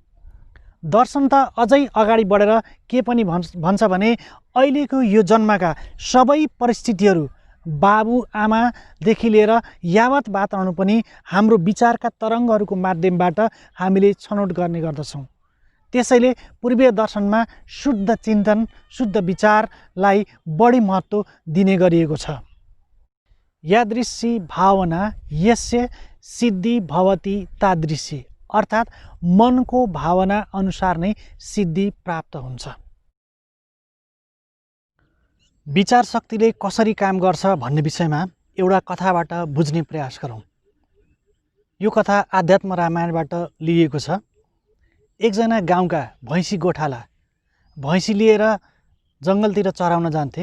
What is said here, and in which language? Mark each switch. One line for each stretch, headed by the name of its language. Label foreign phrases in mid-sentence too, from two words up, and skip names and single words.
Nepali: दर्शन त अझै अगाडि बढेर के पनि भन्छ भने अहिलेको यो जन्मका सबै परिस्थितिहरू बाबुआमादेखि लिएर यावत वातावरण पनि हाम्रो विचारका तरङ्गहरूको माध्यमबाट हामीले छनौट गर्ने गर्दछौँ। त्यसैले पूर्वीय दर्शनमा शुद्ध चिन्तन, शुद्ध विचारलाई बढी महत्त्व दिने गरिएको छ।
Sanskrit: यादृशी भावना यस्य सिद्धि भवति तादृशी
Nepali: अर्थात् मनको भावना अनुसार नै सिद्धि प्राप्त हुन्छ। विचार शक्तिले कसरी काम गर्छ भन्ने विषयमा एउटा कथाबाट बुझ्ने प्रयास गरौँ। यो कथा आध्यात्म रामायणबाट लिएको छ। एकजना गाउँका भैँसी गोठाला भैँसी लिएर जङ्गलतिर चराउन जान्थे।